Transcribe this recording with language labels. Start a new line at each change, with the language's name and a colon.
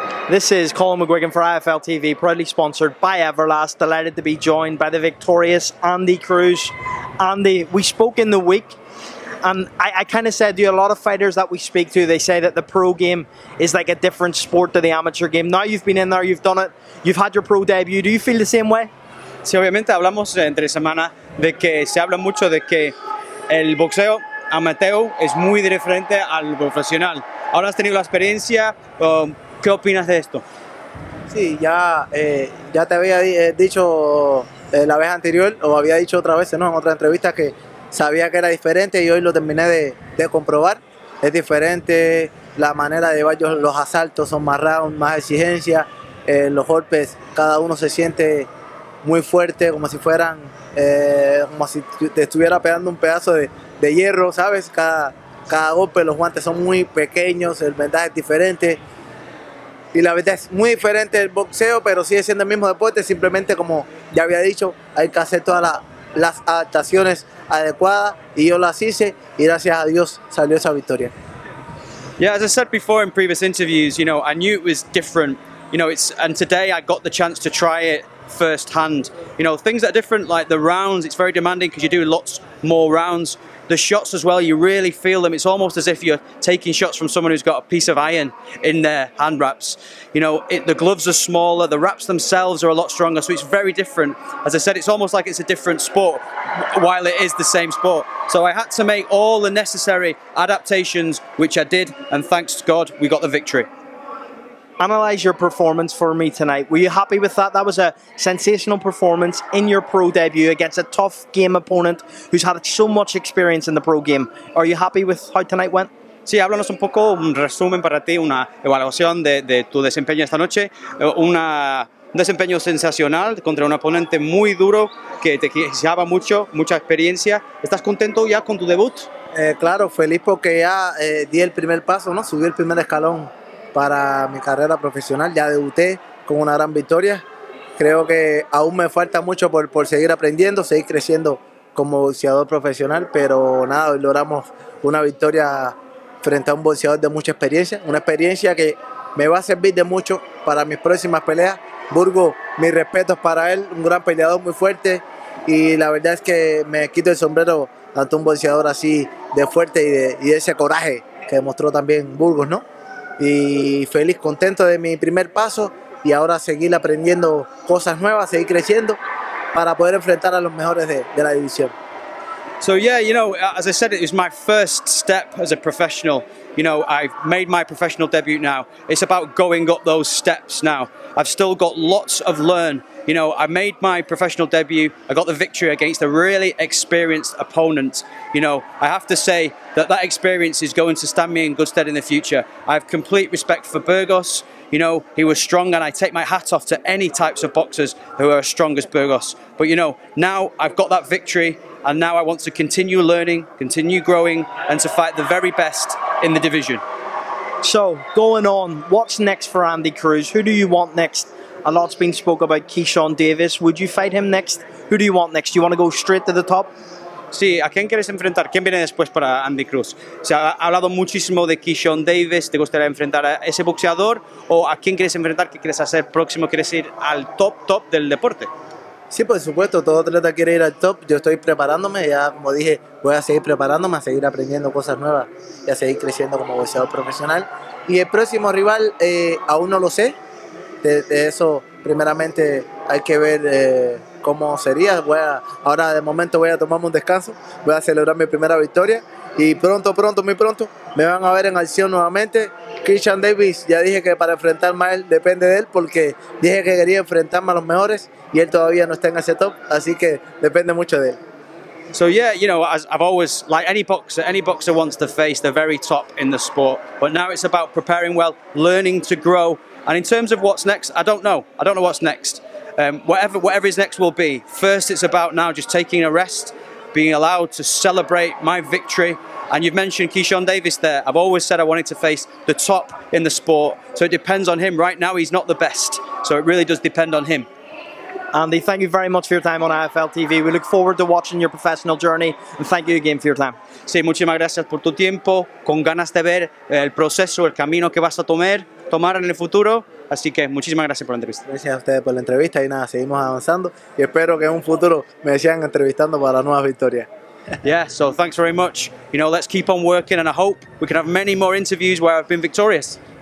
English: This is COLM McGuigan for IFL TV, proudly sponsored by Everlast. Delighted to be joined by the victorious Andy Cruz. Andy, we spoke in the week, and I kind of said to you, a lot of fighters that we speak to, they say that the pro game is like a different sport to the amateur game. Now you've been in there, you've done it, you've had your pro debut. Do you feel the same way?
Spanish: Sí, obviamente hablamos entre semana de que se habla mucho de que el boxeo amateur es muy diferente al profesional. Ahora has tenido la experiencia, ¿qué opinas de esto? Sí, ya te había dicho la vez anterior, o había dicho otra vez, ¿no?, en otra entrevista, que sabía que era diferente y hoy lo terminé de comprobar. Es diferente, la manera de llevar los asaltos son más round, más exigencia, los golpes, cada uno se siente muy fuerte, como si fueran, como si te estuviera pegando un pedazo de hierro, ¿sabes? Cada golpe, los guantes son muy pequeños, el vendaje es diferente. Y la verdad es muy diferente el boxeo, pero sigue siendo el mismo deporte, simplemente, como ya había dicho, hay que hacer todas las adaptaciones adecuadas, y yo las hice, y gracias a Dios salió esa victoria.
English: Yeah, as I said before in previous interviews, you know, I knew it was different, you know, and today I got the chance to try it firsthand. You know, things that are different, like the rounds, it's very demanding because you do lots more rounds. The shots as well, you really feel them. It's almost as if you're taking shots from someone who's got a piece of iron in their hand wraps. You know, the gloves are smaller, the wraps themselves are a lot stronger, so it's very different. As I said, it's almost like it's a different sport, while it is the same sport. So I had to make all the necessary adaptations, which I did, and thanks to God, we got the victory. Analyze your performance for me tonight. Were you happy with that? That was a sensational performance in your pro debut against a tough game opponent who's had so much experience in the pro game. Are you happy with how tonight went?
Spanish: Sí, háblanos un poco, un resumen para ti, una evaluación de tu desempeño esta noche. Un desempeño sensacional contra un oponente muy duro que te exigía mucho, mucha experiencia. ¿Estás contento ya con tu debut? Claro, feliz porque ya di el primer paso, ¿no? Subí el primer escalón para mi carrera profesional. Ya debuté con una gran victoria. Creo que aún me falta mucho por seguir aprendiendo, seguir creciendo como boxeador profesional, pero nada, hoy logramos una victoria frente a un boxeador de mucha experiencia, una experiencia que me va a servir de mucho para mis próximas peleas. Burgos, mis respetos para él, un gran peleador, muy fuerte, y la verdad es que me quito el sombrero ante un boxeador así de fuerte y de ese coraje que demostró también Burgos, ¿no? Y feliz, contento de mi primer paso, y ahora seguir aprendiendo cosas nuevas, seguir creciendo para poder enfrentar a los mejores de la división.
English: So yeah, you know, as I said, it was my first step as a professional. You know, I've made my professional debut now. It's about going up those steps now. I've still got lots of learn. You know, I made my professional debut. I got the victory against a really experienced opponent. You know, I have to say that experience is going to stand me in good stead in the future. I have complete respect for Burgos. You know, he was strong, and I take my hat off to any types of boxers who are as strong as Burgos. But, you know, now I've got that victory, and now I want to continue learning, continue growing, and to fight the very best in the division. So, going on, what's next for Andy Cruz? Who do you want next? A lot's been spoke about Keyshawn Davis. Would you fight him next? Who do you want next? Do you want to go straight to the top?
Spanish: Sí, ¿a quién quieres enfrentar? ¿Quién viene después para Andy Cruz? Se ha hablado muchísimo de Keyshawn Davis. ¿Te gustaría enfrentar a ese boxeador? ¿O a quién quieres enfrentar? ¿Qué quieres hacer próximo? ¿Quieres ir al top del deporte? Sí, por supuesto, todo atleta quiere ir al top. Yo estoy preparándome, ya como dije, voy a seguir preparándome, a seguir aprendiendo cosas nuevas y a seguir creciendo como boxeador profesional. Y el próximo rival aún no lo sé. De eso primeramente hay que ver cómo sería. Ahora de momento voy a tomarme un descanso, voy a celebrar mi primera victoria, y muy pronto me van a ver en acción nuevamente. Keyshawn Davis, ya dije que para enfrentarme a él depende de él, porque dije que quería enfrentarme a los mejores y él todavía no está en ese top, así que depende mucho de él.
English: So yeah, you know, as I've always, like any boxer wants to face the very top in the sport. But now it's about preparing well, learning to grow. And in terms of what's next, I don't know. I don't know what's next. Whatever is next will be. First, it's about now just taking a rest, being allowed to celebrate my victory. And you've mentioned Keyshawn Davis there. I've always said I wanted to face the top in the sport. So it depends on him. Right now, he's not the best. So it really does depend on him. Andy, thank you very much for your time on AFL TV. We look forward to watching your professional journey, and thank you again for your time.
Spanish: Sí, muchísimas gracias por tu tiempo, con ganas de ver el proceso, el camino que vas a tomar en el futuro. Así que muchísimas gracias por la entrevista. Gracias a ustedes por la entrevista y nada, seguimos avanzando y espero que en un futuro me sigan entrevistando para nuevas victorias.
English: Yeah, so thanks very much. You know, let's keep on working and I hope we can have many more interviews where I've been victorious.